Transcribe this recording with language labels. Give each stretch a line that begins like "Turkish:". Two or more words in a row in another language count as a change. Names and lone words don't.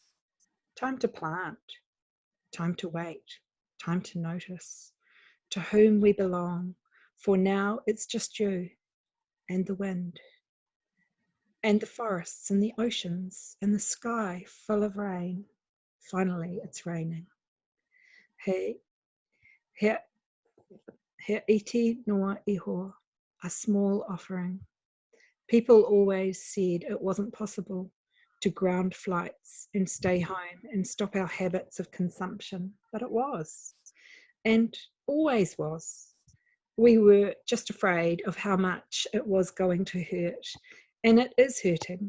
English: Time to plant, time to wait, time to notice to whom we belong, for now it's just you and the wind and the forests and the oceans and the sky full of rain. Finally, it's raining.
Māori: He iti noa iho,
English: a small offering. People always said it wasn't possible to ground flights and stay home and stop our habits of consumption, but it was, and always was. We were just afraid of how much it was going to hurt, and it is hurting.